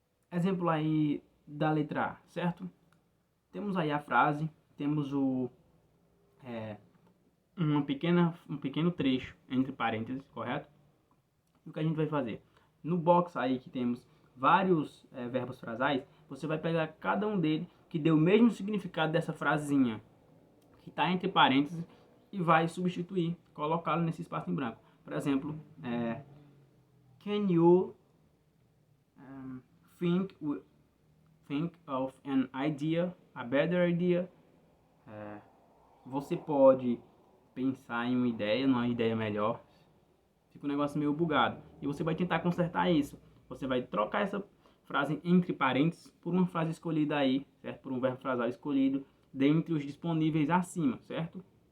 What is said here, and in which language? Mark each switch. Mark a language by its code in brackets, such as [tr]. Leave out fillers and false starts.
[pt] Exemplo aí da letra A, certo? Temos aí a frase, temos um pequeno trecho entre parênteses, correto? E o que a gente vai fazer? No box aí que temos vários verbos frasais, você vai pegar cada um deles que dê o mesmo significado dessa frasezinha que está entre parênteses e vai substituir, colocá-lo nesse espaço em branco. Por exemplo, [en] can you think of an idea, a better idea? [pt] Você pode pensar em numa ideia melhor. Fica um negócio meio bugado. E você vai tentar consertar isso. Você vai trocar essa frase entre parênteses por uma frase escolhida aí, certo? Por um verbo frasal escolhido dentre os disponíveis acima, certo?